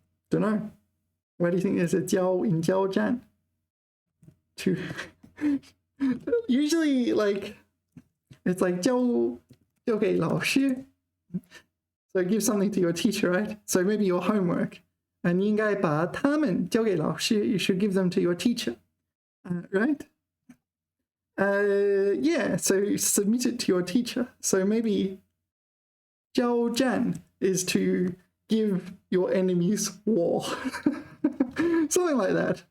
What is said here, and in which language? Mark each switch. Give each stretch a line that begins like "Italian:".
English: Don't know. Why do you think there's a 交 in 交战? To usually, like, it's like
Chinese: 交给老师.
English: So give something to your teacher, right? So maybe your homework.
Chinese: And 应该把它们交给老师.
English: You should give them to your teacher, right? Yeah, so submit it to your teacher. So maybe 交战 is to give your enemies war. Something like that.